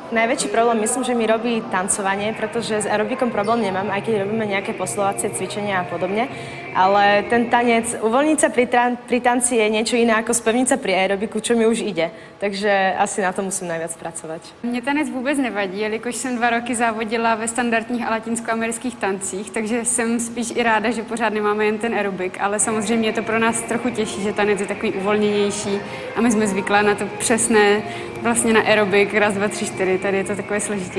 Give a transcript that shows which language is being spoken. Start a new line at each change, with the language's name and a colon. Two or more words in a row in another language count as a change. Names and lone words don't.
Slovak: Najväčší problém myslím, že mi robí tancovanie, pretože s aerobikom problém nemám, aj keď robíme nejaké posilovacie cvičenia a podobne, ale ten tanec, uvoľniť sa pri tanci je niečo iné ako spevniť sa pri aerobiku, čo mi už ide, takže asi na to musím najviac pracovať.
Czech: Mně tanec vůbec nevadí, jelikož jsem 2 roky závodila ve standardních a latinskoamerických tancích, takže jsem spíš i ráda, že pořád nemáme jen ten aerobik, ale samozřejmě je to pro nás trochu těžší, že tanec je takový uvolněnější a my jsme zvyklá na to přesné, vlastně na aerobik, 1, 2, 3, 4, tady je to takové složitější.